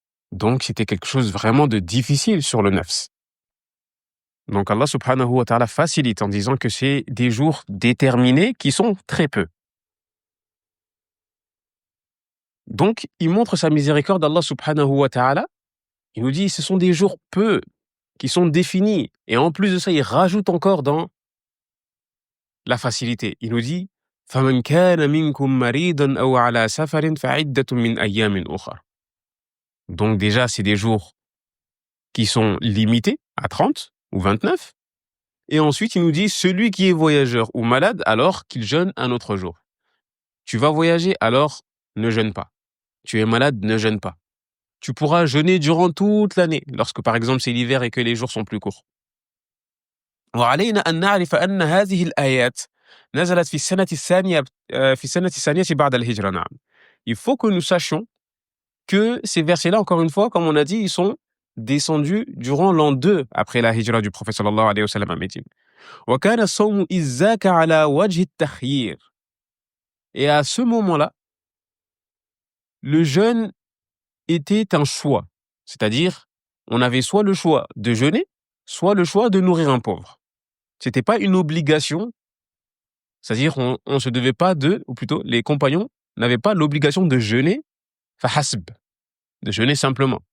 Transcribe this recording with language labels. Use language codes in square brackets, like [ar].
[fr] Donc, c'était quelque chose vraiment de difficile sur le nafs. Donc, Allah subhanahu wa ta'ala facilite en disant que c'est des jours déterminés qui sont très peu. Donc, il montre sa miséricorde d'Allah subhanahu wa ta'ala. Il nous dit, ce sont des jours peu qui sont définis. Et en plus de ça, il rajoute encore dans la facilité. Il nous dit, [ar] فَمَنْ كَانَ مِنْكُمْ مَرِيضًا أَوْ عَلَى سَفَرٍ فَعِدَّةٌ مِنْ أَيَّامٍ أُخَرَ. [fr] Donc déjà, c'est des jours qui sont limités à 30 ou 29. Et ensuite, il nous dit, celui qui est voyageur ou malade, alors qu'il jeûne un autre jour. Tu vas voyager, alors ne jeûne pas. Tu es malade, ne jeûne pas. Tu pourras jeûner durant toute l'année, lorsque par exemple c'est l'hiver et que les jours sont plus courts. [ar] وعلينا أن نعرف أن هذه الآيات نزلت في السنة الثانية في السنة الثانية بعد الهجرة نعم. [fr] Il faut que nous sachions que ces versets-là, encore une fois, comme on a dit, ils sont descendus durant l'an 2 après la hijra du prophète sallallahu alayhi wa sallam à Médine. [ar] وكان الصوم إذ ذاك على وجه التخيير. [fr] Et à ce moment-là, le jeûne était un choix. C'est-à-dire, on avait soit le choix de jeûner, soit le choix de nourrir un pauvre. C'était pas une obligation. C'est-à-dire, on se devait pas ou plutôt, les compagnons n'avaient pas l'obligation de jeûner, fahasb, de jeûner simplement.